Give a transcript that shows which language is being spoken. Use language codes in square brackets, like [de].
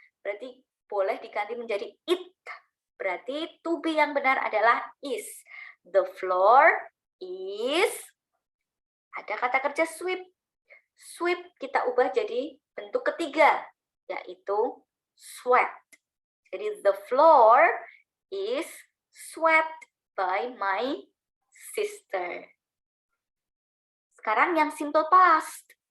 [id] Berarti boleh diganti menjadi it. Berarti to be yang benar adalah is. [en] The floor is, [id] ada kata kerja sweep. Sweep kita ubah jadi bentuk ketiga, yaitu swept. Jadi [en] the floor is swept by my sister. [id] Sekarang yang simple past.